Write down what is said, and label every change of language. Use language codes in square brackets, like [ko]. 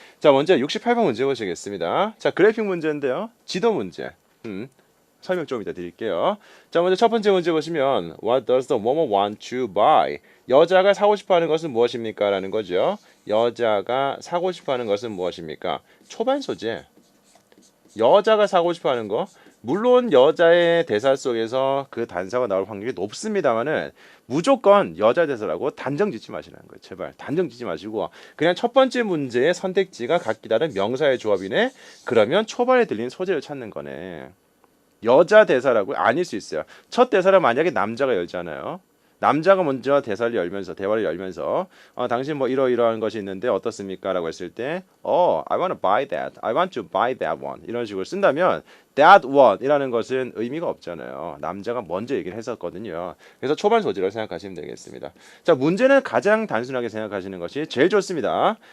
[ko] 자 먼저 68번 문제 보시겠습니다. 자 그래픽 문제인데요. 지도 문제 설명 좀 이따 드릴게요. 자 먼저 첫 번째 문제 보시면 [en] What does the woman want to buy? [ko] 여자가 사고 싶어하는 것은 무엇입니까? 라는 거죠. 여자가 사고 싶어하는 것은 무엇입니까? 초반 소재. 여자가 사고 싶어하는 거. 물론 여자의 대사 속에서 그 단서가 나올 확률이 높습니다만은 무조건 여자 대사라고 단정 짓지 마시라는 거예요. 제발 단정 짓지 마시고 그냥 첫 번째 문제의 선택지가 각기 다른 명사의 조합이네. 그러면 초반에 들리는 소재를 찾는 거네. 여자 대사라고 아닐 수 있어요. 첫 대사를 만약에 남자가 열잖아요. 남자가 먼저 대화를 열면서 당신 뭐 이러이러한 것이 있는데 어떻습니까? [en] 라고 했을 때 I want to buy that. I want to buy that one. [ko] 이런 식으로 쓴다면 that one 이라는 것은 의미가 없잖아요. 남자가 먼저 얘기를 했었거든요. 그래서 초반 소재로 생각하시면 되겠습니다. 자 문제는 가장 단순하게 생각하시는 것이 제일 좋습니다.